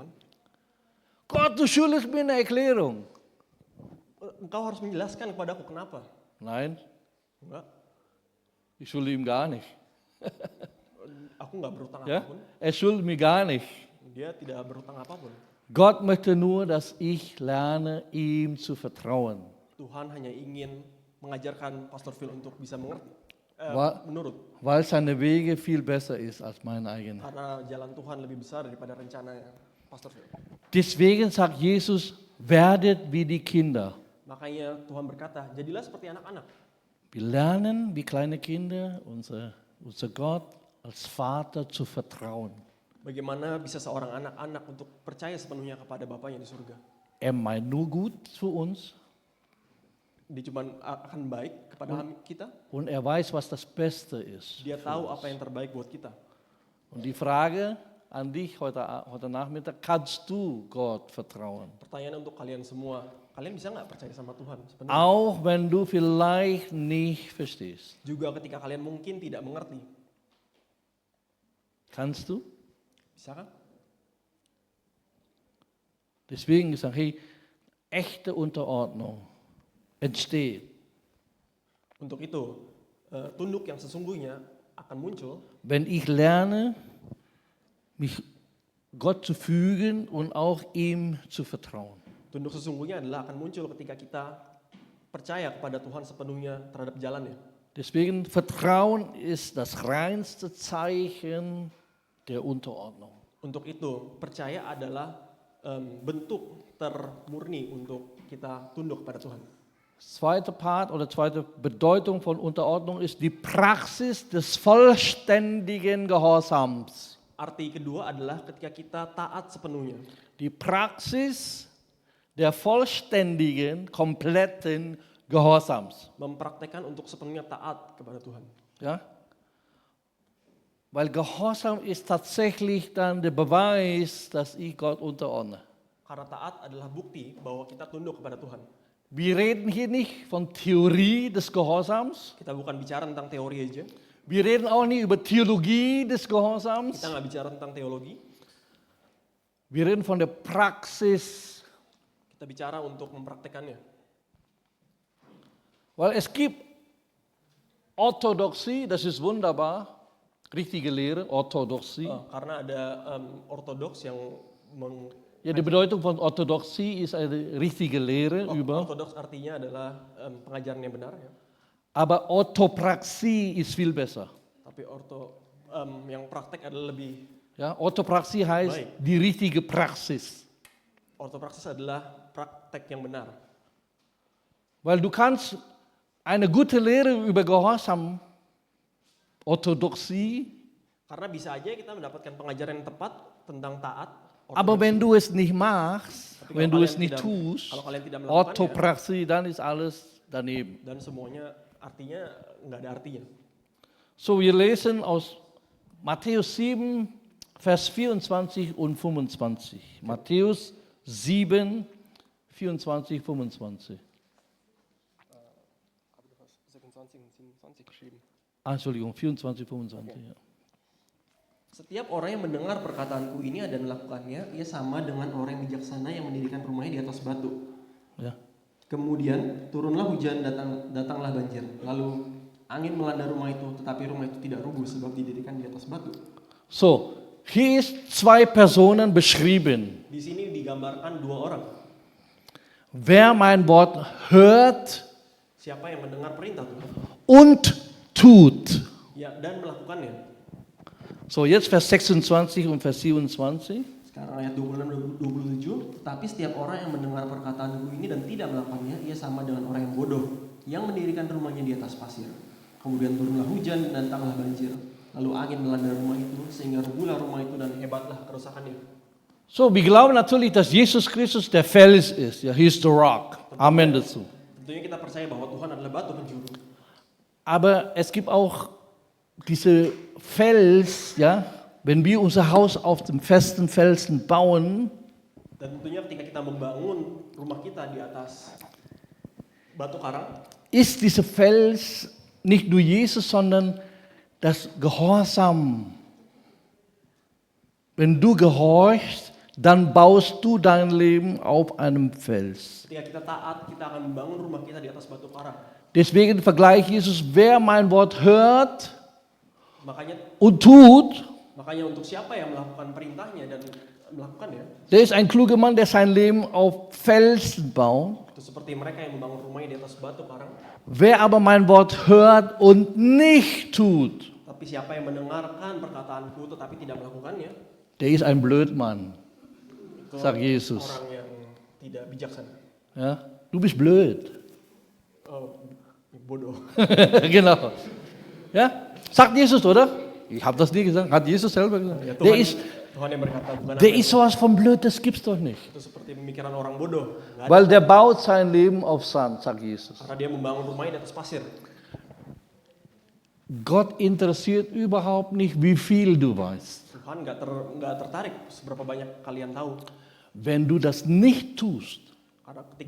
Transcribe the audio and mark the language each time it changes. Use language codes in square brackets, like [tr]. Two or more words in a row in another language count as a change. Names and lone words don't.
[de] Gott, du schuldest mir eine Erklärung. [id] Engkau harus menjelaskan kepada aku kenapa. [de] Nein, [id] Enggak, [de] ich schulde ihm gar nicht. [id] aku nggak berutang [de] Ja? [id] apapun. [de] Er schuldet mir gar nicht. [id] Dia tidak berutang apapun. [de] Gott möchte nur, dass ich lerne, ihm zu vertrauen. [id] Tuhan hanya ingin mengajarkan Pastor Phil untuk bisa mengerti, menurut. [de] Weil seine Wege viel besser ist als meine eigene. [id] Karena jalan Tuhan lebih besar daripada rencana Pastor Phil. [de] Deswegen sagt Jesus, werdet wie die Kinder. [id] Makanya Tuhan berkata, jadilah seperti anak-anak. [de] Wir lernen wie kleine Kinder unser Gott als Vater zu vertrauen. [id] Bagaimana bisa seorang anak-anak untuk percaya sepenuhnya kepada Bapaknya di surga. [de] Er meint nur gut für uns [id] Dia cuma akan baik kepada kita. [de] und er weiß, was das Beste ist. [id] Dia tahu apa yang terbaik buat kita. [de] Und die Frage an dich heute Nachmittag, kannst du Gott vertrauen? [id] Pertanyaan untuk kalian semua, kalian bisa nggak percaya sama Tuhan sepenuhnya? [de] Auch wenn du vielleicht nicht verstehst. [id] Juga ketika kalian mungkin tidak mengerti. [de] Kannst du? [id] Bisa kan? [de] Deswegen sage ich, echte Unterordnung entsteht, [id] Untuk itu, tunduk yang sesungguhnya akan muncul [de] wenn ich lerne, mich Gott zu fügen und auch ihm zu vertrauen. [id] Tunduk sesungguhnya adalah akan muncul ketika kita percaya kepada Tuhan sepenuhnya terhadap jalannya. [de] Deswegen Vertrauen ist das reinste Zeichen der Unterordnung. [id] Untuk itu, percaya adalah bentuk termurni untuk kita tunduk kepada Tuhan. [de] Zweite Part oder zweite Bedeutung von Unterordnung ist die Praxis des vollständigen Gehorsams. [id] Arti kedua adalah ketika kita taat sepenuhnya. [de] Die Praxis der vollständigen, kompletten Gehorsams. [id] Mempraktekkan untuk sepenuhnya taat kepada Tuhan. [de] Ja? Weil Gehorsam ist tatsächlich dann der Beweis, dass ich Gott unterordne. [id] Karena taat adalah bukti bahwa kita tunduk kepada Tuhan. [de] Wir reden hier nicht von Theorie des Gehorsams. [id] Kita bukan bicara tentang teori aja. [de] Wir reden auch nicht über Theologie des Gehorsams. [id] Kita nggak bicara tentang teologi. [de] Wir reden von der Praxis. [id] Kita bicara untuk mempraktekannya. [de] Weil es gibt Orthodoxie, das ist wunderbar. Richtige Lehre, Orthodoxie. [id] Karena ada ortodoks yang [de] Ja, die Bedeutung von Orthodoxie ist eine richtige Lehre über. [id] Ortodoks artinya adalah pengajaran yang benar ya. [de] Aber Orthopraxie ist viel besser. [id] Tapi yang praktek adalah lebih. [de] Ja, Orthopraxie heißt [id] Baik. [de] die richtige Praxis. [id] Ortopraksis adalah praktek yang benar. [de] Weil du kannst eine gute Lehre über Gehorsam, Orthodoxie, [id] Karena bisa aja kita mendapatkan pengajaran yang tepat tentang taat. [de] aber wenn du es nicht machst, [id] Tapi [de] wenn [id] kalau [de] du es [id] kalian [de] nicht [id] tidak- [de] tust, [id] kalau kalian tidak melakukannya, [de] Orthopraxie, dann ist alles daneben. [id] Dan semuanya artinya nggak ada artinya. [de] So, wir lesen aus Matthäus 7, Vers 24 und 25. Matthäus 7, 24, 25. Entschuldigung, 24, 25. Ja. [id] Setiap orang yang mendengar perkataanku ini dan melakukannya, ia sama dengan orang yang bijaksana yang mendirikan rumahnya di atas batu. [de] Ja. [id] Kemudian turunlah hujan, datanglah banjir. Lalu angin melanda rumah itu, tetapi rumah itu tidak rubuh sebab didirikan di atas batu. [de] So, hier ist zwei Personen beschrieben. [id] Di sini digambarkan dua orang. [de] Wer mein Wort hört [id] Siapa yang mendengar perintah Tuhan? [de] und tut. [id] Ya, dan melakukannya. [de] So, jetzt Vers 26 und Vers 27. [id] Sekarang ayat 26-27, tetapi setiap orang yang mendengar perkataanku ini dan tidak melakukannya, ia sama dengan orang yang bodoh, yang mendirikan rumahnya di atas pasir. Kemudian turunlah hujan dan datanglah banjir. Lalu angin melanda rumah itu, sehingga rubuhlah rumah itu dan hebatlah kerusakannya. [de] So, wir glauben natürlich, dass Jesus Christus der Fels ist. Ja, [en] he is the rock. [de] Amen dazu. [id] Tentunya kita percaya bahwa Tuhan adalah batu penjuru. [de] Aber es gibt auch diese Fels, ja, wenn wir unser Haus auf dem festen Felsen bauen, [id] Dan tentunya ketika kita membangun rumah kita di atas batu karang, [de] ist dieser Fels nicht nur Jesus, sondern das Gehorsam. Wenn du gehorchst, dann baust du dein Leben auf einem Fels. [id] ketika kita taat, kita akan membangun rumah kita di atas batu karang. [de] Deswegen vergleicht Jesus, wer mein Wort hört [id] Makanya [de] und tut, [id] untuk siapa yang melakukan perintahnya dan melakukannya, [de] der ist ein kluger Mann, der sein Leben auf Felsen baut. [id] itu seperti mereka yang membangun rumahnya di atas batu karang. [de] Wer aber mein Wort hört und nicht tut, [id] Tapi siapa yang mendengarkan perkataanku tetapi tidak melakukannya, [de] der ist ein Blödmann, [id] itu [de] sagt Jesus. [id] orang yang tidak bijaksana. [de] Ja? Du bist blöd. [id] Bodoh. [de] Genau. Ja? Sagt Jesus, oder? Ich habe das nie gesagt, hat Jesus selber gesagt. [id] Ya, [de] Der ist, [id] Tuhan yang berkata bukan [de] der [id] aku. [de] ist sowas von blöd, das gibt's doch nicht. [id] Itu seperti pemikiran orang bodoh. Nggak ada. [de] Weil der baut sein Leben auf Sand, sagt Jesus. [id] Karena dia membangun rumahnya di atas pasir. [de] Gott interessiert überhaupt nicht, wie viel du weißt. [id] Tuhan nggak tertarik seberapa banyak kalian tahu. [de] Wenn du das nicht tust, [id] Karena ketika